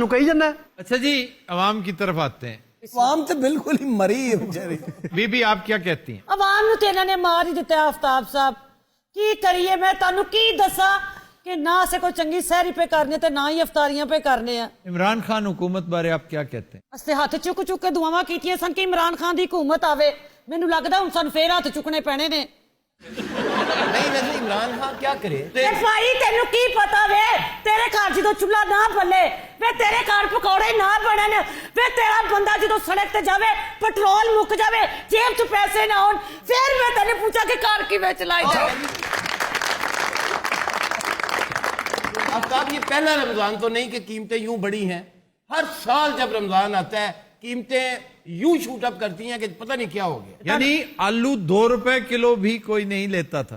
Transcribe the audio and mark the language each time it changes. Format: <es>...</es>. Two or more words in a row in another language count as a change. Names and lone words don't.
<pa>ਸਾਨੂੰ ਕਹੀ ਜਾਂਦਾ।</pa> <ur>اچھا جی، عوام کی طرف آتے ہیں. عوام تو بالکل ہی مری ہے بیچاری۔ بی بی آپ کیا کہتی ہیں?</ur> <pa>عوام نو تے انہاں نے مار ہی دتا آفتاب صاحب، کی کریے میں تانوں کی دسا کہ نہ اسے کوئی چنگی سحری پہ کرنے تے نہ ہی افطاریاں پہ کرنے ہیں۔</pa> <ur>عمران خان حکومت بارے آپ کیا کہتے ہیں؟</ur> <pa>اسے ہاتھ چک چک کے دعاواں کیتیاں سن کہ عمران خان دی حکومت آوے، مینوں لگدا ہن سن پھر ہاتھ چکنے پینے نے۔</pa> <ur>نہیں ویسے عمران خان کیا کرے؟</ur> <pa>بھائی تینوں کی پتا وے، تیرے گھر جدو چولہا نہ بلے وے، تیرے گھر پکوڑے نہ بنن وے، تیرا بندہ جدو سڑک تے جاوے پٹرول مک جاوے جیب چ پیسے نہ ہون، پھر میں تینے پوچھا کہ کار کیویں چلائی جائے۔</pa> <ur>آفتاب یہ پہلا رمضان تو نہیں کہ قیمتیں یوں بڑی ہیں، ہر سال جب رمضان آتا ہے قیمتیں یوں</ur> <en>shoot up</en> <ur>کرتی ہیں کہ پتہ نہیں کیا ہو گیا۔ یعنی آلو 2 روپے کلو بھی کوئی نہیں لیتا تھا،</ur>